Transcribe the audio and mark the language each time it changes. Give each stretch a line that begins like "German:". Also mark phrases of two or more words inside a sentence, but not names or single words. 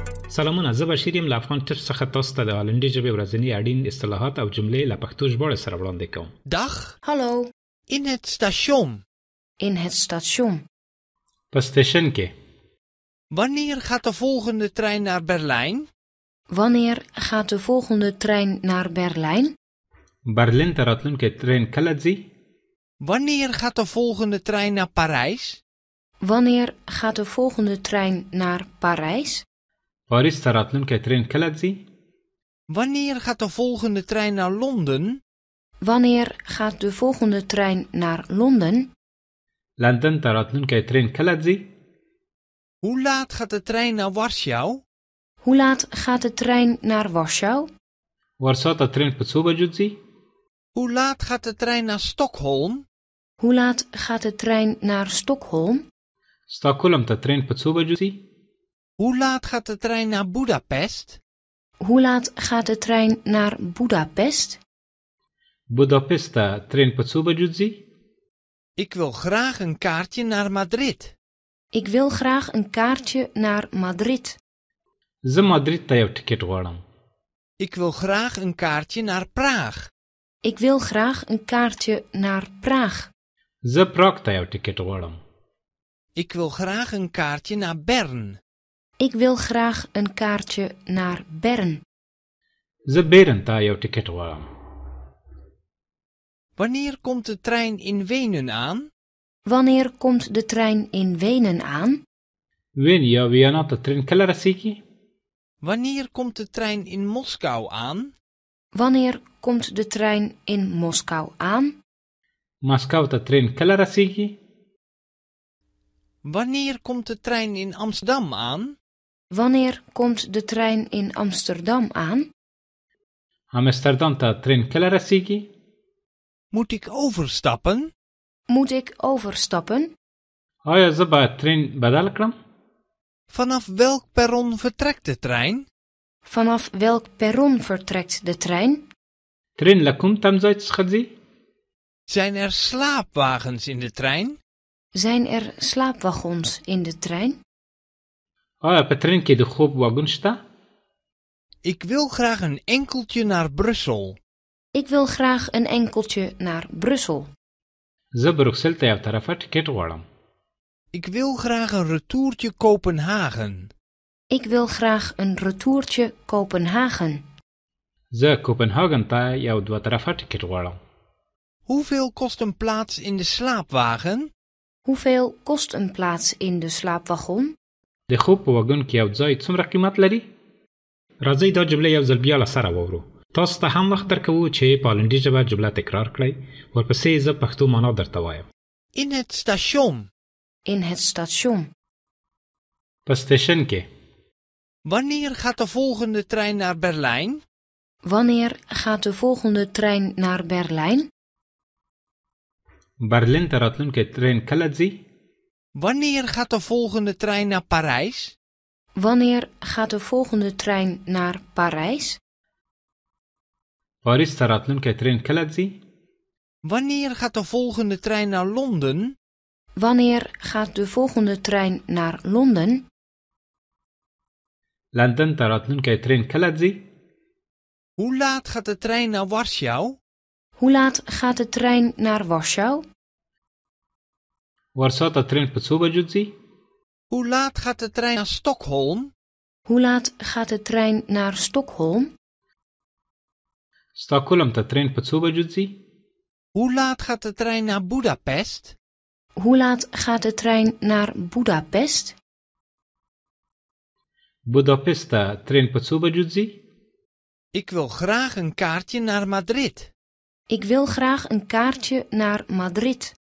Pashto: سلامونه، زه بشیر یم له افغان ټچ څخه تاسو ته د هالندي ژبې ورځني اړین اصطلاحات او جملې له پښتو ژباړې سره وړاندې کوم.
Dutch: Dag, Hallo, in het station. in het station.
Pashto: په سټیشن کې.
Dutch: Wanneer gaat de volgende trein naar Berlijn? Wanneer gaat de volgende trein naar Berlijn?
Pashto: برلین ته راتلونکی ترین کله ځي؟
Dutch: Wanneer gaat de volgende trein naar Parijs? Wanneer gaat de volgende trein naar Parijs?
Pashto: پاریس ته راتلونکی ترین کله ځي؟
Dutch: Wanneer gaat de volgende trein naar Londen? Wanneer gaat de volgende trein naar Londen?
Pashto: لندن ته راتلونکی ترین کله ځي؟
Dutch: Hoe laat gaat de trein naar Warschau? Hoe laat gaat de trein naar Warschau?
Pashto: ورسا ته ترین په څو بجو ځي؟
Dutch: Hoe laat gaat de trein naar Stockholm? Hoe laat gaat de trein naar Stockholm?
Pashto: ستاکولم ته ترین په څو بجو ځي؟
Dutch: Hoe laat gaat de trein naar Budapest? Hoe laat gaat de trein naar Budapest?
Pashto: بوداپست ته ترین په څو بجو ځي؟
Dutch: Ik wil graag een kaartje naar Madrid. Ik wil graag een kaartje naar Madrid.
Pashto: زه مادرید ته یو ټیکټ غواړم.
Dutch: Ik wil graag een kaartje naar Praag. Ik wil graag een kaartje naar Praag.
Pashto: زه پراګ ته یو ټیکټ غواړم.
Dutch: Ik wil graag een kaartje naar Bern. Ik wil graag een kaartje naar Bern.
Pashto: زه بیرن ته یو ټیکټ غواړم.
Dutch: Wanneer komt de trein in Wenen aan? Wanneer komt de trein in Wenen aan?
Pashto: وین یا ویانا ته ترین کله رسیږي؟
Dutch: Wanneer komt de trein in Moskou aan? Wanneer komt de trein in Moskou aan?
Pashto: ماسکو ته ترین کله رسیږي؟
Dutch: Wanneer komt de trein in Amsterdam aan? Wanneer komt de trein in Amsterdam aan?
Pashto: امستردام ته ترین کله رسیږي؟
Dutch: Moet ik overstappen? Moet ik overstappen?
Pashto: آیا زه باید ترین بدل کړم؟
Dutch: Vanaf welk perron vertrekt de trein? Vanaf welk perron vertrekt de trein?
Pashto: ترین له کوم تمځای څخه ځي؟
Dutch: Zijn er slaapwagens in de trein? Zijn er slaapwagons in de trein?
Pashto: آیا په ترین کې د خوب واګون شته؟
Dutch: Ik wil graag een enkeltje naar Brussel. Ik wil graag een enkeltje naar Brussel.
Pashto: زه بروکسل ته یو طرفه ټیکټ غواړم.
Dutch: Ik wil graag een retourtje Kopenhagen. Ik wil graag een retourtje Kopenhagen.
Pashto: زه کوپنهاګن ته یو دوه طرفه ټیکټ غواړم.
Dutch: Hoeveel kost een plaats in de slaapwagen? Hoeveel kost een plaats in de slaapwagon?
Pashto: د خوب په واګون کې یو ځای څومره قیمت لري؟ راځئ دا جمله یو ځل بیا له سره واورو. تاسو ته هم وخت درکوو چې په هالندي ژبه جمله تکرار کړئ. ورپسې زه پښتو معنا درته وایم.
Dutch: In het station. In het station.
Pashto: په سټیشن کې.
Dutch: Wanneer gaat de volgende trein naar Berlijn? Wanneer gaat de volgende trein naar Berlijn?
Pashto: برلین ته راتلونکی ترین کله ځي؟
Dutch: Wanneer gaat de volgende trein naar Parijs? Wanneer gaat de volgende trein naar Parijs?
Pashto: پاریس ته راتلونکی ترین کله ځي؟
Dutch: Wanneer gaat de volgende trein naar Londen? Wanneer gaat de volgende trein naar Londen?
Pashto: لندن ته راتلونکی ترین کله ځي؟
Dutch: Hoe laat gaat de trein naar Warschau? Hoe laat gaat de trein naar Warschau?
Pashto: ورسا ته ترین په څو بجو ځي؟
Dutch: Hoe laat gaat de trein naar Stockholm? Hoe laat gaat de trein naar Stockholm?
Pashto: ستاکولم ته ترین په څو بجو ځي؟
Dutch: Hoe laat gaat de trein naar Budapest? Hoe laat gaat de trein naar Budapest?
Pashto: بوداپست ته ترین په څو بجو ځي؟
Dutch: Ik wil graag een kaartje naar Madrid. Ik wil graag een kaartje naar Madrid.